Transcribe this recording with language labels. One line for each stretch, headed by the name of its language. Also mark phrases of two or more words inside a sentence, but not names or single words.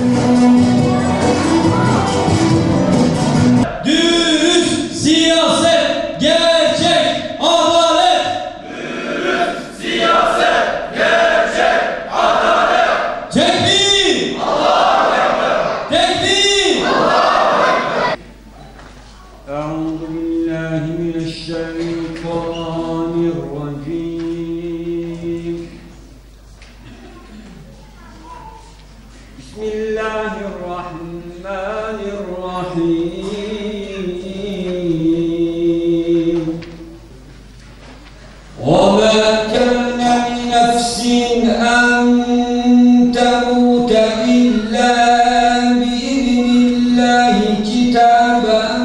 Turkish: Siyaset, gerçek, adalet. Dürüst siyaset, gerçek, adalet. Tekbir!
Arabic: الله أكبر!
Turkish: Tekbir!
Arabic: الله أكبر! أعوذ بالله من الشيطان الرجيم. بسم الله الرحمن الرحيم. وما كان لنفس أن تموت إلا بإذن الله كتابا